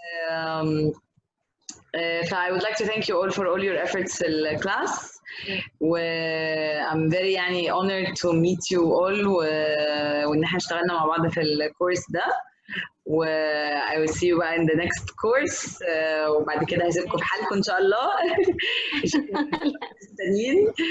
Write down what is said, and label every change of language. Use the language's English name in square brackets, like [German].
[English] I would like to thank you all for all your efforts in the class. I'm very [Arabic] يعني [English] honored to meet you all [Arabic] وإن احنا اشتغلنا مع بعض في الكورس ده. [English] I will see you بقى in the next course. [Arabic] وبعد كده هسيبكم في حالكم إن شاء الله. مستنيين.